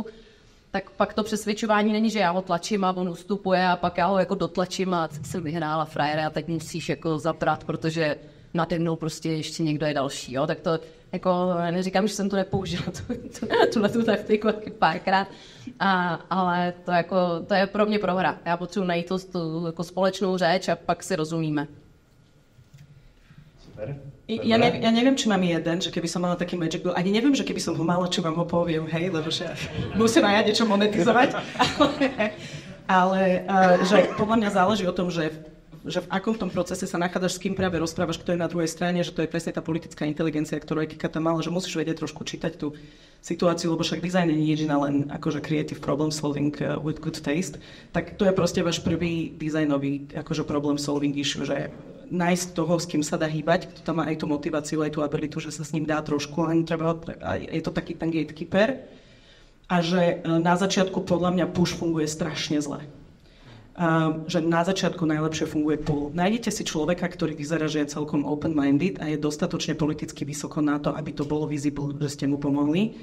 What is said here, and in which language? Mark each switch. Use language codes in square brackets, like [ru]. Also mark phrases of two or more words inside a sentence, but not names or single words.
[cs] Tak pak to přesvědčování není, že já ho tlačím a on ustupuje a pak já ho jako dotlačím a jsem vyhrála frajere a teď musíš jako zaprat, protože nade mnou prostě ještě někdo je další, jo, tak to jako neříkám, že jsem to nepoužila, tu taktiku párkrát, ale to je pro mě prohra. Já potřebuji najít tu jako společnou řeč a pak si rozumíme. [sk] Super. Ja neviem, či mám jeden, že keby som mala taký [en] magic bill, [sk] ani neviem, že keby som ho mala, či vám ho poviem, hej, lebo že musím aj ja niečo monetizovať, ale že podľa mňa záleží o tom, že v akom tom procese sa nachádzaš, s kým práve rozprávaš, kto je na druhej strane, že to je presne tá politická inteligencia, ktorú aj Kika tam mala, že musíš vedieť trošku čítať tú situáciu, lebo však design nie je len akože [en] creative problem solving with good taste, [sk] tak to je proste váš prvý dizajnový akože [en] problem solving issue, [sk] že nájsť toho, s kým sa dá hýbať, kto tam má aj tú motiváciu, aj tú abilitu, že sa s ním dá trošku, len treba, je to taký ten gatekeeper. A že na začiatku podľa mňa push funguje strašne zle. Že na začiatku najlepšie funguje pull. Nájdete si človeka, ktorý vyzerá, že je celkom open-minded a je dostatočne politicky vysoko na to, aby to bolo visible, že ste mu pomohli.